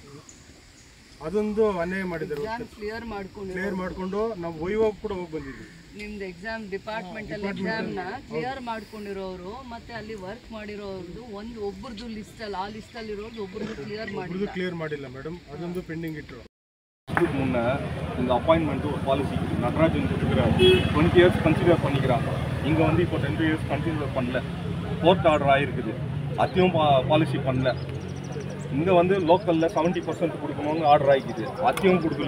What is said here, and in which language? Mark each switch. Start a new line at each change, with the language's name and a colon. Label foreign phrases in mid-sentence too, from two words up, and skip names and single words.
Kannada: ಅದೊಂದು ಅನ್ಯಾಯ ಮಾಡಿದ್ದಾರೆ. ಕ್ಲಿಯರ್ ಮಾಡಿಕೊಂಡು ನಾವು ವೈವಾಗ್ ಕೂಡ ಹೋಗಿ ಬಂದಿದ್ವಿ. ನಿಮ್ದು ಎಕ್ಸಾಮ್ ಡಿಪಾರ್ಟ್ಮೆಂಟಲ್ಲಿ ಎಕ್ಸಾಮ್ನ ಕ್ಲಿಯರ್ ಮಾಡ್ಕೊಂಡಿರೋರು ಮತ್ತೆ ಅಲ್ಲಿ ವರ್ಕ್ ಮಾಡಿರೋದು ಒಬ್ಬರದು ಲಿಸ್ಟಲ್ಲಿ, ಆ ಲಿಸ್ಟಲ್ಲಿರೋದು ಒಬ್ಬರದು ಕ್ಲಿಯರ್ ಮಾಡಿಲ್ಲ ಮೇಡಮ್. ಅದೊಂದು ಪೆಂಡಿಂಗ್ ಇಟ್ಟರು.
Tamil: முன்னே இந்த அப்பாயின்மெண்ட்டு ஒரு பாலிசி நடராஜன் கொடுக்குறாரு. 20
English: years consider
Tamil: பண்ணிக்கிறாங்க. இங்கே வந்து இப்போ 10
English: years consider
Tamil: பண்ணல,
English: court order
Tamil: ஆகிருக்குது, அத்தையும் பாலிசி பண்ணல. இங்கே வந்து லோக்கலில் 70% கொடுக்கணும்னு ஆர்டர் ஆகிக்குது, அத்தையும் கொடுக்கல.